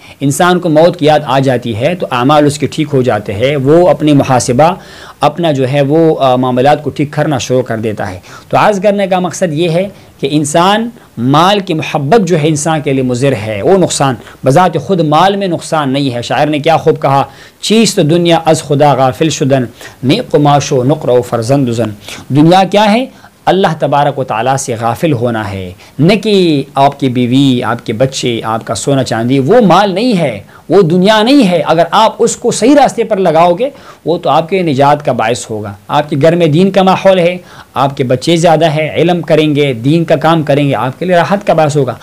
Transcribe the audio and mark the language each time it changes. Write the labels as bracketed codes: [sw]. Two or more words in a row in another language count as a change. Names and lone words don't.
[ur] انسان کو موت کی یاد آ جاتی ہے تو اعمال اس کے ٹھیک ہو جاتے ہیں، وہ اپنی محاسبہ اپنا جو ہے وہ معاملات کو ٹھیک کرنا شروع کر دیتا ہے۔ تو عرض کرنے کا مقصد یہ ہے کہ انسان مال کی محبت جو ہے انسان کے لیے مضر ہے، وہ نقصان بذات خود مال میں نقصان نہیں ہے۔ شاعر نے کیا خوب کہا، [fa] چیست دنیا از خدا غافل شدن، نیک قماش و نقر و فرزند زن۔ [ur] دنیا کیا ہے؟ اللہ تبارک و تعالیٰ سے غافل ہونا ہے، نہ کہ آپ کی بیوی، آپ کے بچے، آپ کا سونا چاندی، وہ مال نہیں ہے، وہ دنیا نہیں ہے۔ اگر آپ اس کو صحیح راستے پر لگاؤ گے وہ تو آپ کے نجات کا باعث ہوگا۔ آپ کے گھر میں دین کا ماحول ہے، آپ کے بچے زیادہ ہے، علم کریں گے، دین کا کام کریں گے، آپ کے لیے راحت کا باعث ہوگا۔